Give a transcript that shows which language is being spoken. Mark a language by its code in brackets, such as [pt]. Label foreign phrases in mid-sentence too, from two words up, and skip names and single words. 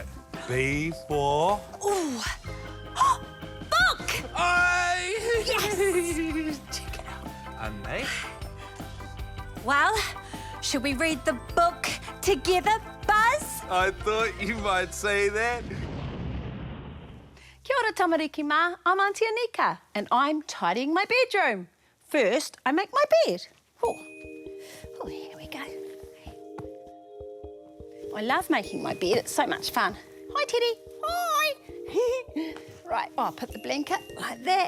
[en] B for... Oh, book. Aye. Yes. Check it out. And mate. Well, should we read the book together, Buzz? I thought you might say that. [mi] Kia ora tamariki mā, [en] I'm Auntie Anika and I'm tidying my bedroom. First, I make my bed. Oh, here we go. I love making my bed, it's so much fun. Hi, Teddy. Hi. Right, I'll put the blanket like that.